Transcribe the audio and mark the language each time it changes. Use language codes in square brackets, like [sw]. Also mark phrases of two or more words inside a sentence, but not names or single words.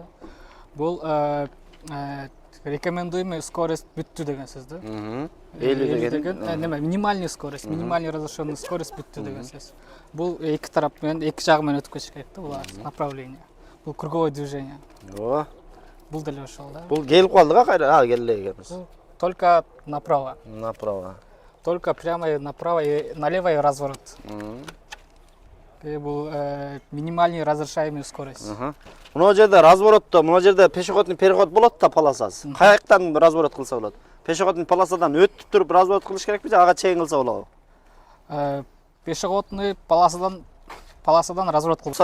[ky] Бул [ru] рекомендуемый скорость [ky] бүттү деген сөз да. 50 деген [ru] неме, минимальный скорость, минимальный разрешенный скорость [ky] бүттү деген сөз. Бул эки тарап менен, эки жагы менен өтүп кетиш керек да, бул направление. [ru] Бул круговое движение. [ky] Ооба. Бул деле ошол да. Бул келип калдыга кайра? Келе экенбиз. [ru] Только направо. Направо. Только прямо и направо и налево и разворот. Бул минимальный разрешаемый скорость. [ky] Мына жерде разворотто, мына жерде [ru] пешеходный переход [ky] болот да, полосасы. Каяктан разворот кылса болот? Пешеходный полосадан өтүп туруп разворот кылыш керекпи же ага чейин кылса болобу? Пешеходный полосадан разворот кылса.